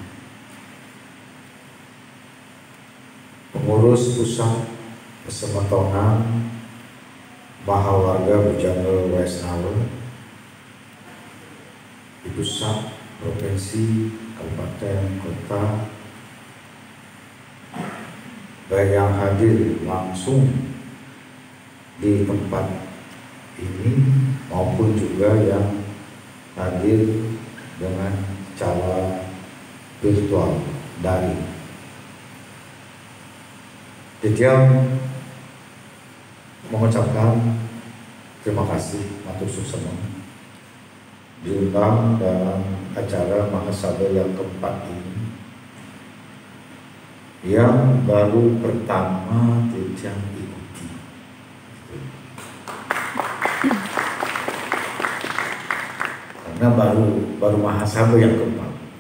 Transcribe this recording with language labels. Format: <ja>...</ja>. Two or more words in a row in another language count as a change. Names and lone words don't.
<id>Pengurus Pusat Pesemetongan Mahawarga Bujangga Wesnawa di pusat, provinsi, kabupaten, kota, baik yang hadir langsung di tempat ini maupun juga yang hadir dengan cara virtual daring. Titian mengucapkan terima kasih</id> <ban>matur suksema</ban> <id>diundang dalam acara Mahasabda yang keempat ini, yang baru pertama Titian ikuti. Karena baru Mahasabda yang keempat.</id>